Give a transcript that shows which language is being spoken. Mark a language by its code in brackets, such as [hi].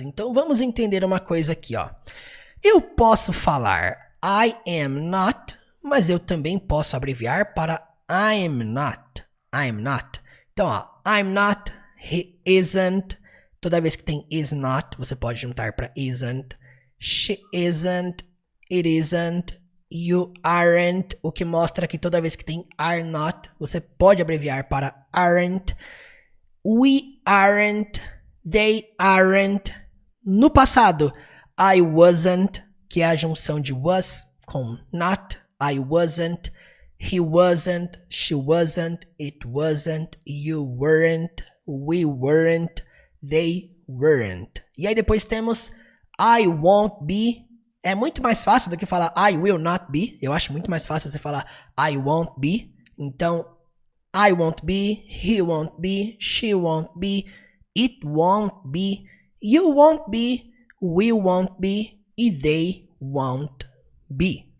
[pt] Então, vamos entender uma coisa aqui, ó. Eu posso falar [en] I am not, [pt] mas eu também posso abreviar para I am not. I am not. Então, ó, [en] I'm not, he isn't. [pt] Toda vez que tem is not, você pode juntar para isn't. [en] She isn't, it isn't, you aren't. [pt] O que mostra que toda vez que tem are not, você pode abreviar para aren't. [en] We aren't, they aren't. [pt] No passado, [en] I wasn't, [pt] que é a junção de was com not. [en] I wasn't, he wasn't, she wasn't, it wasn't, you weren't, we weren't, they weren't. [pt] E aí depois temos [en] I won't be. [pt] É muito mais fácil do que falar [en] I will not be. [pt] Eu acho muito mais fácil você falar [en] I won't be. [pt] Então, [en] I won't be, he won't be, [pt] she won't be, it won't be, you won't be, we won't be e [en] they won't be.